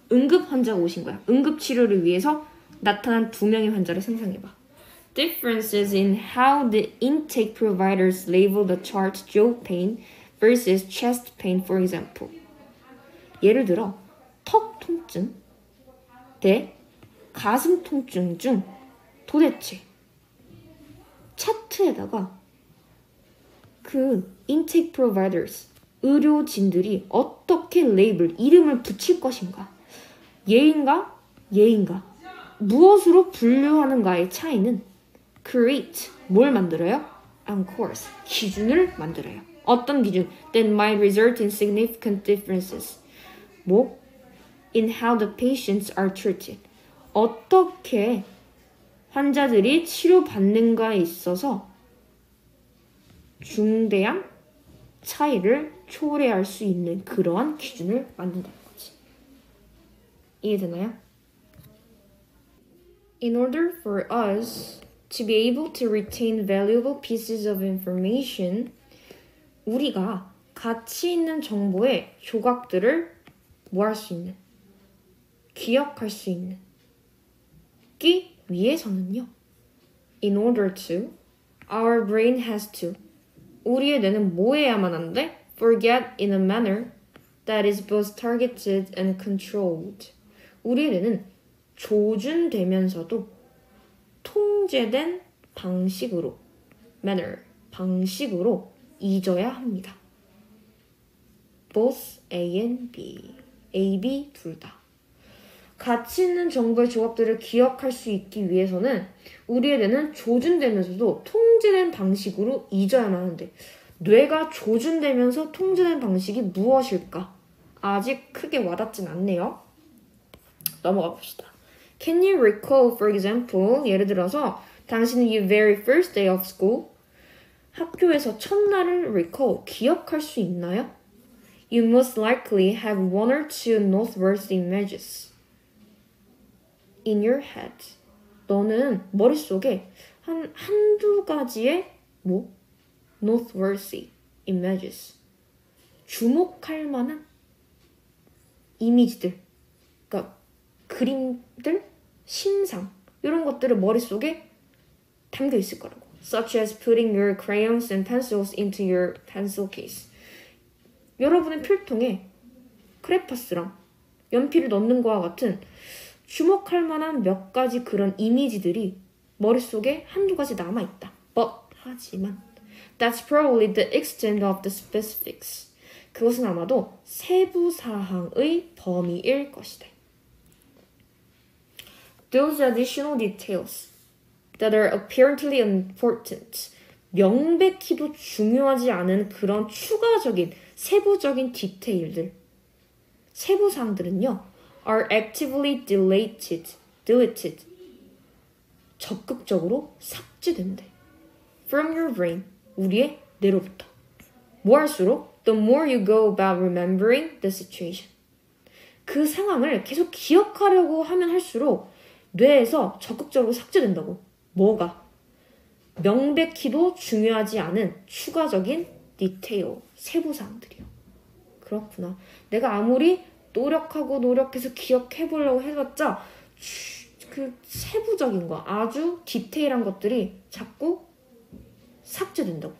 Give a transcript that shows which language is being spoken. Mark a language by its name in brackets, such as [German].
[Korean] 응급 환자가 오신 거야. 응급 치료를 위해서 나타난 2명의 환자를 상상해봐. [English] Differences in how the intake providers label the chart jaw pain versus chest pain, for example. [Korean] 예를 들어 턱 통증 대 가슴 통증 중 도대체 차트에다가 그 intake providers, 의료진들이 어떻게 레이블, 이름을 붙일 것인가? 예인가? 무엇으로 분류하는가의 차이는 create, 뭘 만들어요? [English] And course, [Korean] 기준을 만들어요. 어떤 기준? [English] That might result in significant differences. In how the patients are treated. [Korean] 어떻게 환자들이 치료받는가에 있어서 중대한 차이를 초래할 수 있는 그러한 기준을 만든다는 거지. 이해되나요? [English] In order for us to be able to retain valuable pieces of information, [Korean] 우리가 가치 있는 정보의 조각들을 뭐 할 수 있는, 기억할 수 있는 기 위해서는요. [English] In order to, our brain has to, [Korean] 우리의 뇌는 뭐 해야만 한대? [English] Forget in a manner that is both targeted and controlled. [Korean] 우리의 뇌는 조준되면서도 통제된 방식으로, manner, 방식으로 잊어야 합니다. Both A and B, A, B 둘 다. 가치 있는 정보의 조합들을 기억할 수 있기 위해서는 우리의 뇌는 조준되면서도 통제된 방식으로 잊어야만 하는데, 뇌가 조준되면서 통제된 방식이 무엇일까? 아직 크게 와닿진 않네요. 넘어가 봅시다. [English] Can you recall, for example, [Korean] 예를 들어서 당신은 [English] your very first day of school, [Korean] 학교에서 첫날을 [English] recall, [Korean] 기억할 수 있나요? [English] You most likely have one or two noteworthy images in your head. [Korean] 너는 머릿속에 한두 가지의 [English] noteworthy images, [Korean] 주목할 만한 이미지들, 그러니까 그림들, 신상, 이런 것들을 머릿속에 담겨 있을 거라고. [English] Such as putting your crayons and pencils into your pencil case. [Korean] 여러분의 필통에 크레파스랑 연필을 넣는 거와 같은 주목할 만한 몇 가지 그런 이미지들이 머릿속에 한두 가지 남아있다. 하지만 [English] That's probably the extent of the specifics. [Korean] 그것은 아마도 세부 사항의 범위일 것이다. [English] Those additional details that are apparently unimportant. [Korean] 명백히도 중요하지 않은 그런 추가적인 세부적인 디테일들, 세부사항들은요, [English] are actively deleted. [Korean] 적극적으로 삭제된대. [English] From your brain, [Korean] 우리의 뇌로부터. 뭐 할수록 [English] the more you go about remembering the situation. [Korean] 그 상황을 계속 기억하려고 하면 할수록 뇌에서 적극적으로 삭제된다고. 뭐가? 명백히도 중요하지 않은 추가적인 디테일, 세부사항들이요. 그렇구나. 내가 아무리 노력해서 기억해보려고 해봤자 그 세부적인 거, 아주 디테일한 것들이 자꾸 삭제된다고.